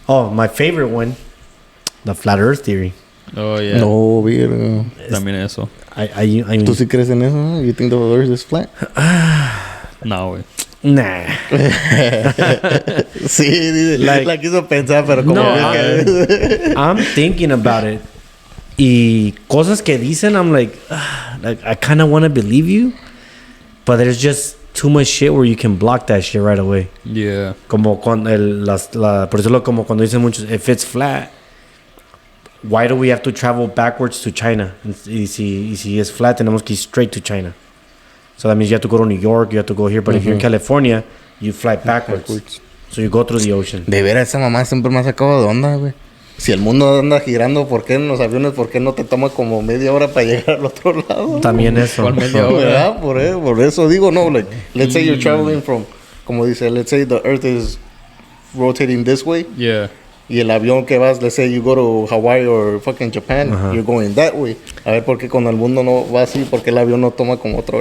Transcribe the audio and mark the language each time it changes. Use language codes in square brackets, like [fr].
[en] Oh, my favorite one, the flat earth theory. Oh, yeah. [es] No, virgo. También eso. ¿Tú sí crees en eso? [en] You think the earth is flat? [es] No, güey. [en] Nah. [es] Sí, la quiso pensar, pero como... [en] No, I'm thinking about it. [es] Y cosas que dicen, [en] I'm like I kind of want to believe you, but there's just too much shit where you can block that shit right away. Yeah. [es] Como cuando por eso como cuando dicen muchos, [en] if it's flat, why do we have to travel backwards to China? [es] Y si es flat, tenemos que ir [en] straight to China. So that means you have to go to New York, you have to go here. But if you're in California, you fly backwards. So you go through the ocean. [es] De veras, esa mamá siempre me ha sacado de onda, güey. Si el mundo anda girando, ¿por qué en los aviones? ¿Por qué no te toma como media hora para llegar al otro lado? También eso. ¿Cuál media hora? ¿Verdad? Por eso digo, no, [en] like, let's say you're traveling from, [es] como dice, [en] let's say the earth is rotating this way. Yeah. [es] Y el avión que vas, [en] let's say you go to Hawaii or fucking Japan, you're going that way. [es] A ver, ¿por qué cuando el mundo no va así? ¿Por qué el avión no toma como otro?